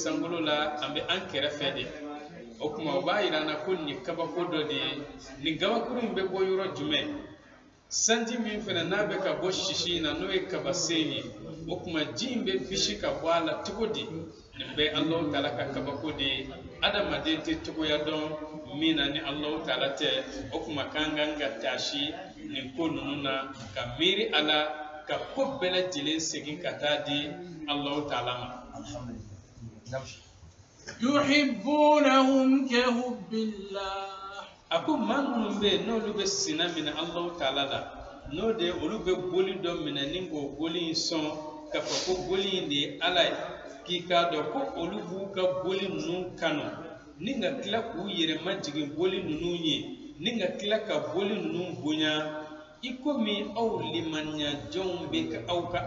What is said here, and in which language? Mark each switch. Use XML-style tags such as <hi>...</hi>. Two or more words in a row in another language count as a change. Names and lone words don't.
<bm>sankolo la an bɛ an kɛrɛfɛ de o kuma o b'a yira an na ko nin ye kabako dɔ de ye nin gabakurun in bɛ bɔ yɔrɔ jumɛn sanji min fana n'a bɛ ka bɔ sisi in na n'o ye kabasen ye o kuma ji in bɛ bisi ka bɔ a la cogo di nin bɛɛ Alahu Taala ka kabako de ye adamaden tɛ togoya dɔn min na ni Alahu Taala tɛ o kuma k'an kan ka taasi nin ko ninnu na ka miiri a la ka ko bɛɛ lajɛlen segin ka taa di Alahu Taala ma</bm> <ar>يحبونهم كحب الله</ar> <bm>a ko maa minnu bɛ yen n'olu bɛ sina minɛ Alahu Taala la n'o de olu bɛ boli dɔ minɛ ni k'o boli in sɔn ka fɔ ko boli in de ye Ala ye k'i k'a dɔn ko olu b'u ka boli ninnu kanu ni nga tila k'u yɛrɛ majigin boli ninnu ye ni nga tila ka boli ninnu bonya i komi aw limaniyajanw bɛ ka aw ka</bm>